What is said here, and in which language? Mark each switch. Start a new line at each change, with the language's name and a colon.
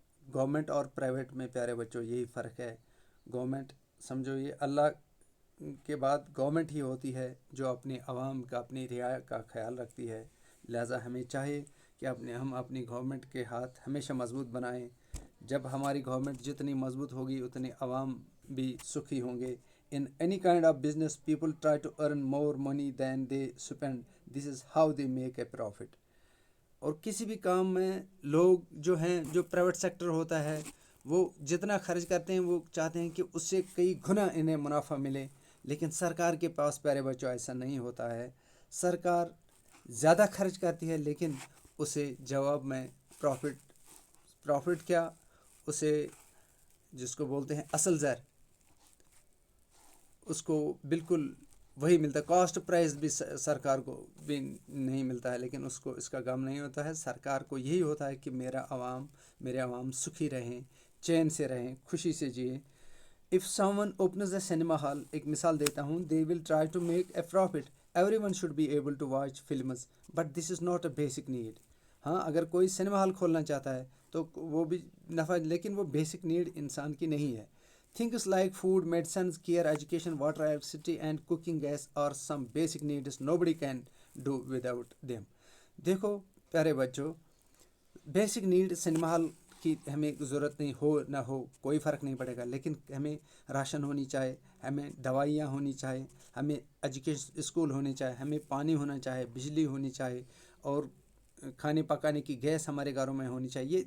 Urdu: Government اور private میں پیارے بچوں یہی فرق ہے. گورنمنٹ سمجھو یہ اللہ کے بعد گورنمنٹ ہی ہوتی ہے جو اپنی عوام کا اپنی رعایا کا خیال رکھتی ہے. لہٰذا ہمیں چاہیے کہ ہم اپنی گورنمنٹ کے ہاتھ ہمیشہ مضبوط بنائیں. جب ہماری گورنمنٹ جتنی مضبوط ہوگی اتنے عوام بھی سکھی ہوں گے.
English: In any kind of business, people try to earn more money than they spend. This is how they make a profit.
Urdu: اور کسی بھی کام میں لوگ جو ہیں, جو پرائیویٹ سیکٹر ہوتا ہے, وہ جتنا خرچ کرتے ہیں وہ چاہتے ہیں کہ اس سے کئی گنا انہیں منافع ملے. لیکن سرکار کے پاس پیارے بچوں ایسا نہیں ہوتا ہے. سرکار زیادہ خرچ کرتی ہے لیکن اسے جواب میں پروفٹ کیا, اسے جس کو بولتے ہیں اصل زر, اس کو بالکل وہی ملتا ہے. کاسٹ پرائز بھی سرکار کو بھی نہیں ملتا ہے, لیکن اس کو اس کا غم نہیں ہوتا ہے. سرکار کو یہی ہوتا ہے کہ میرے عوام سکھی رہیں, چین سے رہیں, خوشی سے جئیں.
English: If someone opens a cinema hall,
Urdu: ایک مثال دیتا ہوں,
English: they will try to make a profit. Everyone should be able to watch films, but this is not a basic need.
Urdu: ہاں, اگر کوئی سنیما ہال کھولنا چاہتا ہے تو وہ بھی نفع, لیکن وہ بیسک نیڈ انسان کی نہیں ہے.
English: Things like food, medicines, care, education, water, electricity and cooking gas are some basic needs nobody can do without them.
Urdu: دیکھو پیارے بچوں, بیسک نیڈ سنیما ہال کی ہمیں ضرورت نہیں ہو نہ ہو کوئی فرق نہیں پڑے گا, لیکن ہمیں راشن ہونی چاہیے, ہمیں دوائیاں ہونی چاہیے, ہمیں ایجوکیشن اسکول ہونے چاہیے, ہمیں پانی ہونا چاہیے, بجلی ہونی چاہیے, اور کھانے پکانے کی گیس ہمارے گھروں میں ہونی چاہیے.